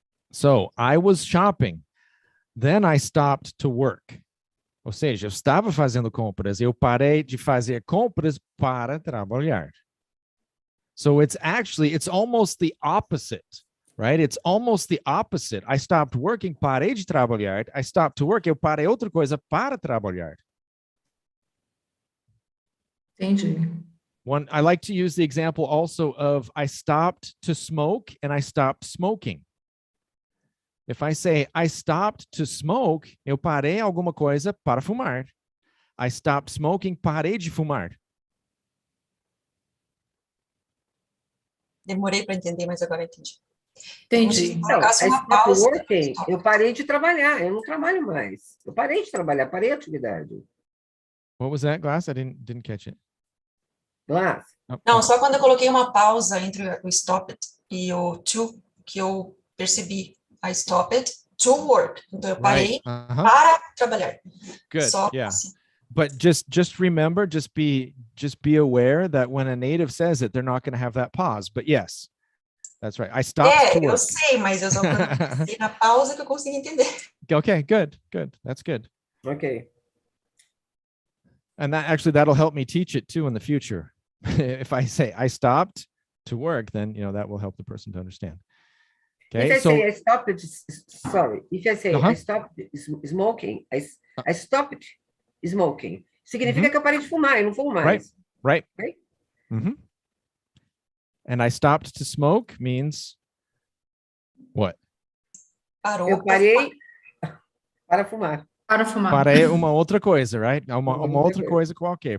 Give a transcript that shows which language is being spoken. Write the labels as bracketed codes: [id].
[en] So I was shopping. Then I stopped to work. [pt] Ou seja, eu estava fazendo compras, eu parei de fazer compras para trabalhar. [en] So it's almost the opposite, right? It's almost the opposite. I stopped working, [pt] parei de trabalhar. [en] I stopped to work, [pt] eu parei outra coisa para trabalhar. Entendi. [en] I like to use the example also of I stopped to smoke and I stopped smoking. If I say I stopped to smoke, [pt] eu parei alguma coisa para fumar. [en] I stopped smoking, [pt] parei de fumar. Demorei para entender, mas agora entendi. Entendi. Então, [en] I stopped working, [pt] eu parei de trabalhar, eu não trabalho mais. Eu parei de trabalhar, parei a atividade. [en] What was that, Glass? I didn't catch it. Glass. [pt] Não, só quando eu coloquei uma pausa entre o stop it e o to, que eu percebi. [en] I stopped it to work. [pt] Então, eu parei para trabalhar. [en] Good, [pt] Só [en] yeah. [pt] assim. [en] But just remember, just be aware that when a native says it, they're not going to have that pause. But yes, that's right. I stopped to work. [pt] Eu sei, mas eu só pensei na pausa que eu consegui entender. [en] Okay, good. That's good. Okay. And that'll help me teach it too in the future. If I say I stopped to work, then that will help the person to understand. Okay. If I say I stopped, sorry. If I say I stopped smoking, I stopped smoking. [pt] Significa que eu parei de fumar, eu não fumo mais. [en] Right. Mm-hmm. And I stopped to smoke means what? [pt] Parou. Eu parei para fumar. Para fumar. Parei uma outra coisa, right? Uma outra coisa qualquer.